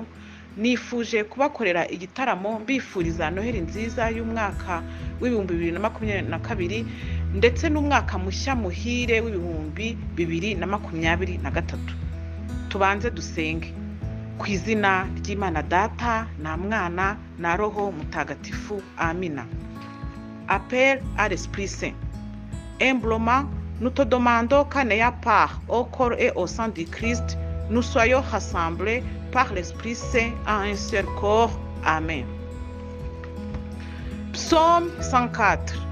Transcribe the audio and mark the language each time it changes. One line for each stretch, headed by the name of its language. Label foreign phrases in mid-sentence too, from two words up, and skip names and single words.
Kinyarwanda: Nifuje kubakorera igitaramo mbifuriza Noheli nziza y'umwaka w'ibihumbi 2022 ndetse n'umwaka mushya muhire w'ibihumbi 2023. Tubanze dusenge. Ku izina ry'Imana Data na Mwana na Roho Mutagatifu. Amina.
French: Appel à l'Esprit Saint. Humblement, nous te demandons qu'en ayant part au corps et au sang du Christ, nous soyons rassemblés par l'Esprit Saint en un seul corps. Amen. Psaume 104.